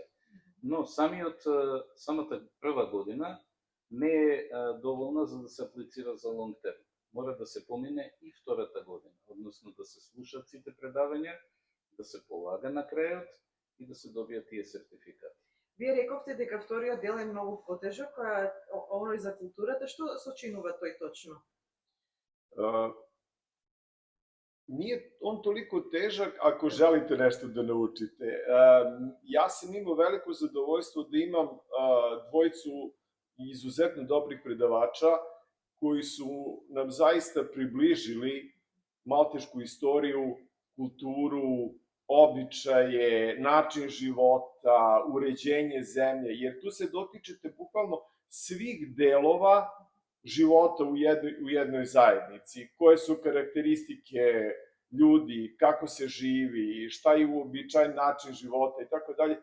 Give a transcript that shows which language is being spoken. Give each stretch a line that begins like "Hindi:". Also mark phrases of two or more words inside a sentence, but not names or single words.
Macedonian: Но самата прва година не е доволна за да се аплицира за
English: long term.
Macedonian: Мора да се помине и втората година, односно да се слушат сите предавања, да се полага на крајот и да се добијат тие сертификати. Вие рековте дека вториот дел е многу потежок, оној за културата, што сочинува тој точно?
Serbian: Nije on toliko težak ako želite nešto da naučite. Ja sam imao veliko zadovoljstvo da imam dvojicu izuzetno dobrih predavača koji su nam zaista približili maltešku istoriju, kulturu, običaje, način života, uređenje zemlje, jer tu se dotičete bukvalno svih delova života u jednoj zajednici, koje su karakteristike ljudi, kako se živi, šta je uobičajen način života i tako dalje.